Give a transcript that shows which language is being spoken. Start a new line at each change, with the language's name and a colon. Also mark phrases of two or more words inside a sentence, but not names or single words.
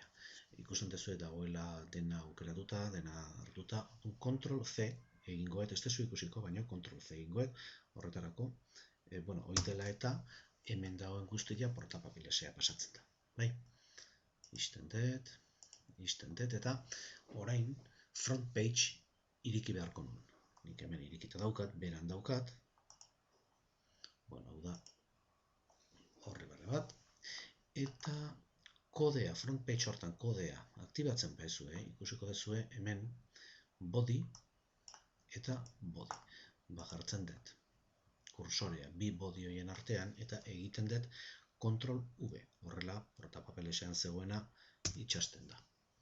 Basque: Ikusten duzu dagoela dena aukeratuta, dena hartuta, Ctrl-C egingoet, ez dezu ikusiko, baina Ctrl-C egingoet, horretarako, hori dela eta hemen dagoen guztia portapapilesea pasatzen da. Isten dut, eta orain
English: front page
Basque: iriki beharko nuen. Nik hemen irikita daukat, beran daukat, hau da horri berri bat, eta kodea,
English: front page
Basque: hortan kodea aktibatzen behizue, ikusiko dezue hemen body eta body. Jartzen dut kursorea bi body horien artean, eta egiten dut Ctrl-V, horrela portapapelesean zegoena itxasten da.